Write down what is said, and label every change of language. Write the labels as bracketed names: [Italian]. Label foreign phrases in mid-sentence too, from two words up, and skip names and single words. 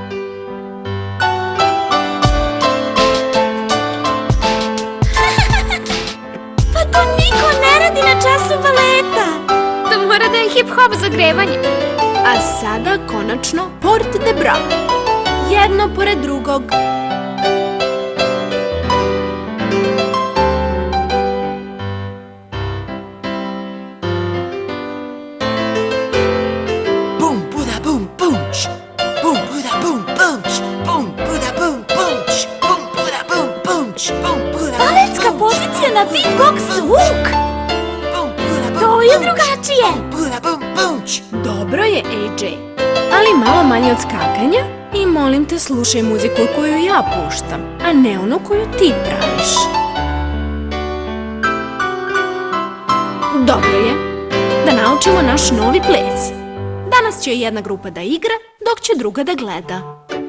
[Serbian] Pa to niko ne radi na času baleta! To mora da je hip-hop zagrevanje. A sada konačno [French] port de bras. [Serbian] Jedno pored drugog. Bum, buda, bum, punch. Bum, buda, bum, punch. Bum, buda, bum, punch. Bum, buda, bum, punch. Bum, buda, bum, Baletska punch. pozicija na beatbox zvuk! Bum, buda, bum, To je punch. drugačije! Bum, buda, bum, punch. Dobro je, AJ. Ali malo manje od skakanja i molim te slušaj muziku koju ja puštam, a ne onu koju ti praviš. Dobro je da naučimo naš novi ples. Danas će jedna grupa da igra, dok će druga da gleda.